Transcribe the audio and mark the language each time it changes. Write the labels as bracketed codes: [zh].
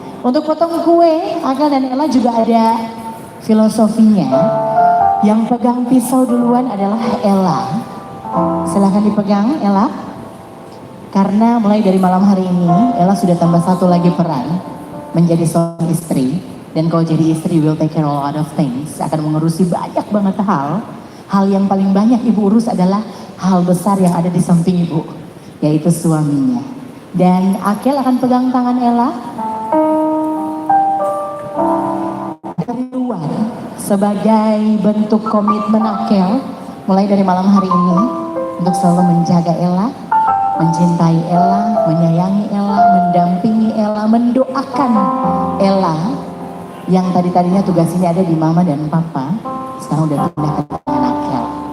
[id] Untuk potong kue, Akel dan Ella juga ada filosofinya. Yang pegang pisau duluan adalah Ella. Silahkan dipegang Ella. Karena mulai dari malam hari ini, Ella sudah tambah satu lagi peran menjadi seorang istri. Dan kalau jadi istri, [en] will take care of a lot of things. [id] Akan mengurusi banyak banget hal. Hal yang paling banyak ibu urus adalah hal besar yang ada di samping ibu, yaitu suaminya. Dan Akel akan pegang tangan Ella dari luar sebagai bentuk komitmen Akel mulai dari malam hari ini untuk selalu menjaga Ella, mencintai Ella, menyayangi Ella, mendampingi Ella, mendoakan Ella yang tadinya tugas ini ada di Mama dan Papa, sekarang udah pindah ke tangan Akel.